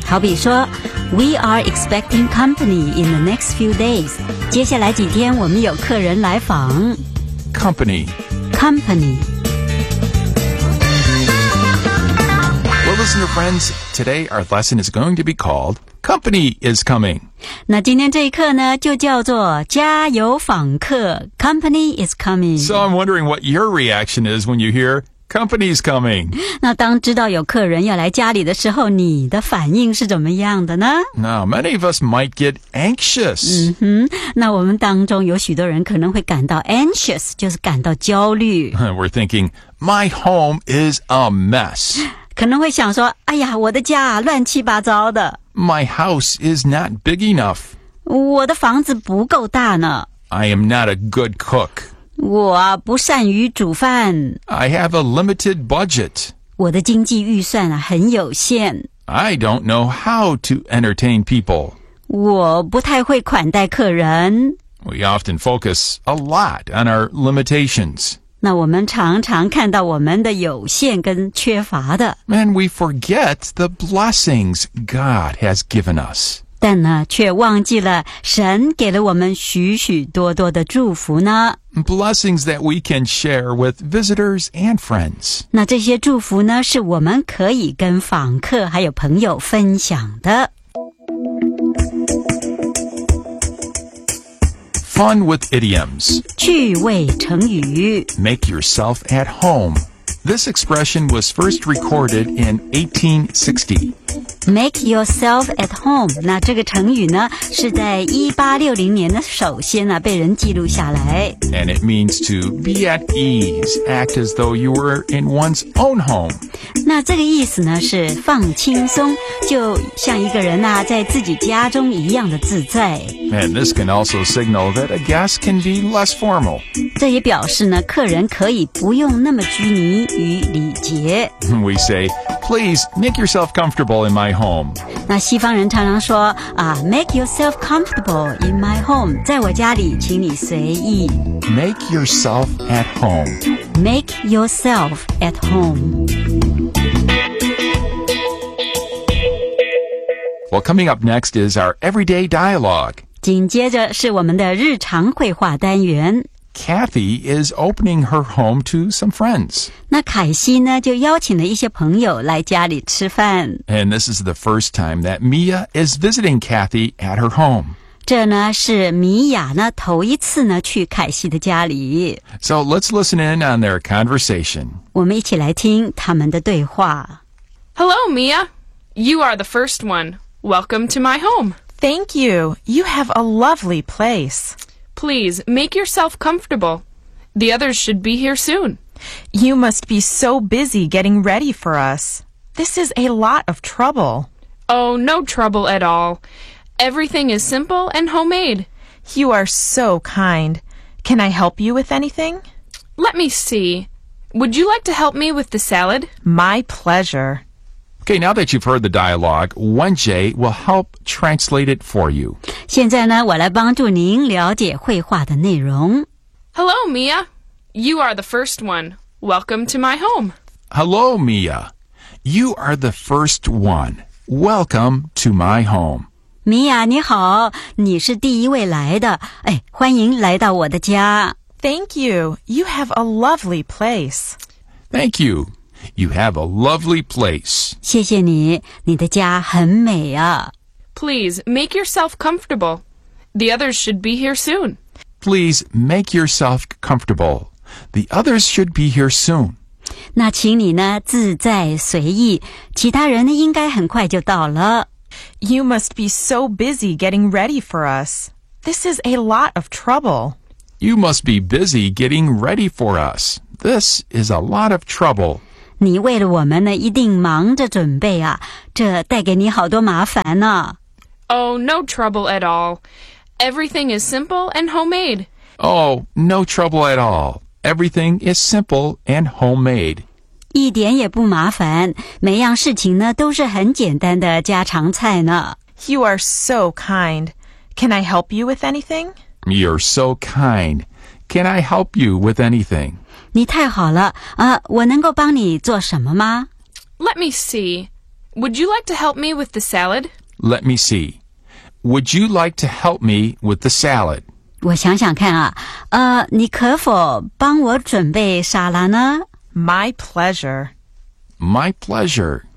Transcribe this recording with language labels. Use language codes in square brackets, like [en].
[zh] 好比说 [en] we are expecting company in the next few days. [zh] 接下来几天我们有客人来访。 [en] Company. Company. Well, listen to friends, today our lesson is going to be called... Company is coming. [zh] 那今天这一课呢就叫做家有访客 [en] Company is coming. So I'm wondering what your reaction is when you hear company is coming. [zh] 那当知道有客人要来家里的时候你的反应是怎么样的呢 [en] Now many of us might get anxious. [zh] 嗯哼那我们当中有许多人可能会感到 anxious, 就是感到焦虑。 [en] We're thinking, my home is a mess. [zh] 可能会想说哎呀我的家乱七八糟的。 [en] My house is not big enough. [zh] 我的房子不够大呢。 [en] I am not a good cook. [zh] 我不善于煮饭。 [en] I have a limited budget. [zh] 我的经济预算很有限。 [en] I don't know how to entertain people. [zh] 我不太会款待客人。 [en] We often focus a lot on our limitations. [zh] 那我们常常看到我们的有限跟缺乏的。 [en] And we forget the blessings God has given us. [zh] 但呢，却忘记了神给了我们许许多多的祝福呢。 [en] Blessings that we can share with visitors and friends. [zh] 那这些祝福呢，是我们可以跟访客还有朋友分享的。 [en] Fun with idioms. [zh] 趣味成语 [en] Make yourself at home. This expression was first recorded in 1860. Make yourself at home. [zh] 那这个成语呢是在1860年的首先啊被人记录下来。 [en] And it means to be at ease, act as though you were in one's own home. [zh] 那这个意思呢是放轻松就像一个人啊在自己家中一样的自在。 [en] And this can also signal that a guest can be less formal. [zh] 这也表示呢客人可以不用那么拘泥于礼节。 [en] We say, please make yourself comfortable in my home. [zh] 那西方人常常说啊 [en] make yourself comfortable in my home. [zh] 在我家里请你随意。 [en] Make yourself at home. Make yourself at home. Well, coming up next is our everyday dialogue. [zh] 紧接着是我们的日常会话单元。 [en] Kathy is opening her home to some friends. [zh] 那凯西呢就邀请了一些朋友来家里吃饭。 [en] And this is the first time that Mia is visiting Kathy at her home. [zh] 这呢是米娅呢头一次呢去凯西的家里。 [en] So let's listen in on their conversation. [zh] 我们一起来听他们的对话。 [en] Hello, Mia. You are the first one. Welcome to my home. Thank you. You have a lovely place. Please, make yourself comfortable. The others should be here soon. You must be so busy getting ready for us. This is a lot of trouble. Oh, no trouble at all. Everything is simple and homemade. You are so kind. Can I help you with anything? Let me see. Would you like to help me with the salad? My pleasure. Okay, now that you've heard the dialogue, Wenjie will help translate it for you. [zh] 现在呢，我来帮助您了解会话的内容。 [en] Hello, Mia. You are the first one. Welcome to my home. Hello, Mia. You are the first one. Welcome to my home. [zh] Mia, 你好，你是第一位来的。哎，欢迎来到我的家。 [en] Thank you. You have a lovely place. Thank you. You have a lovely place. [zh] 谢谢你，你的家很美啊。 [en] Please, make yourself comfortable. The others should be here soon. Please, make yourself comfortable. The others should be here soon. [zh] 那请你呢，自在随意，其他人呢，应该很快就到了。 [en] You must be so busy getting ready for us. This is a lot of trouble. You must be busy getting ready for us. This is a lot of trouble. [zh] 你为了我们呢，一定忙着准备啊，这带给你好多麻烦呢。 [en] Oh, no trouble at all. Everything is simple and homemade. Oh, no trouble at all. Everything is simple and homemade. [zh] 一点也不麻烦，每样事情呢都是很简单的家常菜呢。 [en] You are so kind. Can I help you with anything? You're so kind. Can I help you with anything? [zh] 你太好了，我能够帮你做什么吗？ [en] Let me see. Would you like to help me with the salad? Let me see. Would you like to help me with the salad? [zh] 我想想看啊，你可否帮我准备沙拉呢？ [en] My pleasure. My pleasure.